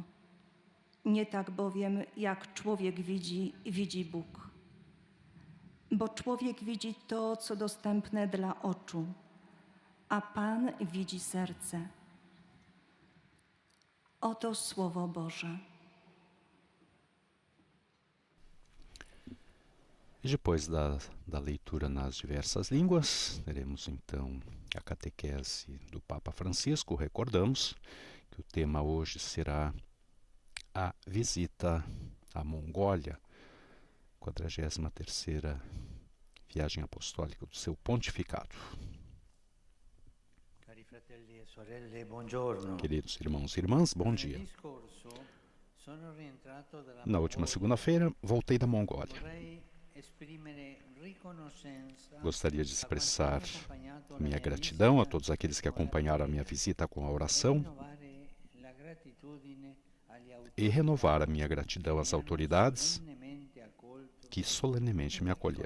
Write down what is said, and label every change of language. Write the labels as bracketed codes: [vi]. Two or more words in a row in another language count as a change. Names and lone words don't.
[pl] Nie tak bowiem, jak człowiek widzi Bóg. Bo człowiek widzi to, co dostępne dla oczu, a Pan widzi serce. Oto Słowo Boże. [pt] E depois da leitura nas diversas línguas, teremos então a catequese do Papa Francisco. Recordamos que o tema hoje será a visita à Mongólia, 43ª viagem apostólica do seu pontificado. [it] Cari fratelli e sorelle, buongiorno. [pt] Queridos irmãos e irmãs, bom dia. Na última segunda-feira, voltei da Mongólia. Gostaria de expressar minha gratidão a todos aqueles que acompanharam a minha visita com a oração e renovar a minha gratidão às autoridades que solenemente me acolheram.